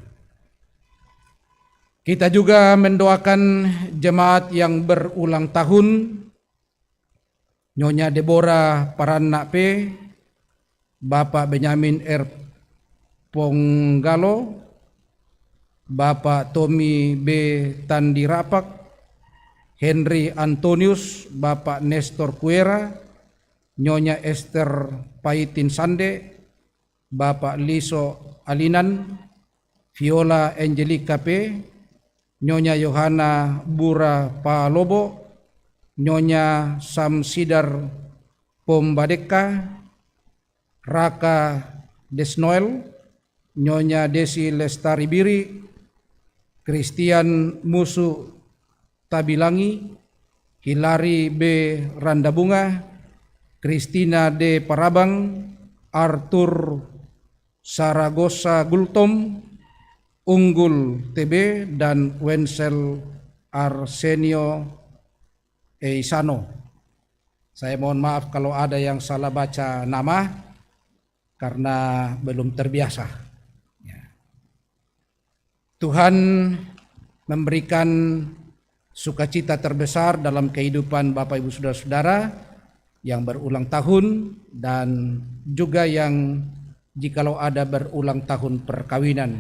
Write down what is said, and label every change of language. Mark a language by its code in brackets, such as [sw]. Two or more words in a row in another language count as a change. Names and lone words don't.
[id] Kita juga mendoakan jemaat yang berulang tahun, Nyonya Deborah Paranna P, Bapak Benyamin R. Ponggalo, Bapak Tommy B. Tandirapak, Henry Antonius, Bapak Nestor Kuera, Nyonya Esther Paitin Sande, Bapak Liso Alinan, Viola Angelica P, Nyonya Yohana Bura Palobo, Nyonya Samsidar Pombadeka, Raka Desnoel, Nyonya Desi Lestari Biri, Christian Musu Tabilangi, Hilary B. Randabunga, Christina D. Parabang, Arthur Saragosa Gultom, Unggul TB, dan Wenzel Arsenio Eisano. Saya mohon maaf kalau ada yang salah baca nama karena belum terbiasa. Tuhan memberikan sukacita terbesar dalam kehidupan Bapak Ibu Saudara-saudara yang berulang tahun, dan juga yang jikalau ada berulang tahun perkawinan.